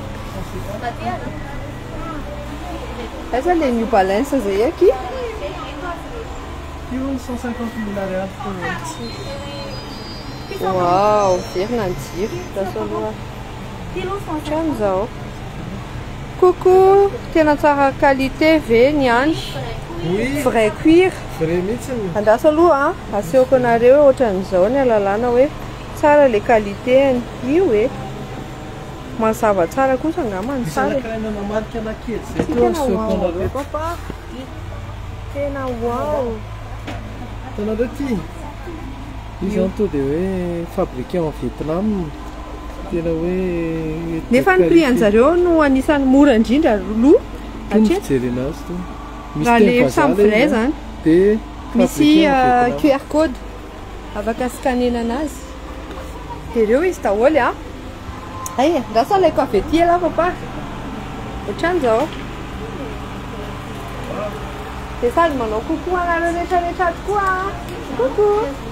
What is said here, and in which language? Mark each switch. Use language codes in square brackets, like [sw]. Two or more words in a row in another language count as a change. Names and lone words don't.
[mg] Aiza le New Balance zay aky? Io 150 000 ariary. Wow, verina ny jiro ndraso aloha hatran'izao. Coucou, tena tsara qualité ve ny any? [fr] Vrai cuir. [mg] Vrai mihitsy. Andraso aloha asehoko anareo ohatran'izao ny alalana hoe tsara le qualité io mazava tsara kosa angambany tsara. Marika anakely zay tena wow be papa. Tena wow. Tanareo ty izy zany to dia hoe [fr] fabriqué en Vietnam [mg] tena hoe nefa ny prix anjareo no anisan'ny mora indrindra aloha mijery anazy to raha le samy vrai zany dia misy [en] QR code [mg] afaka scanena anazy dia ireo izy daholo ay ndraso alaiko avy ety ala papa ohatran'izao dia sady manao coucou anareo rehetrarehetra tokoa coucou.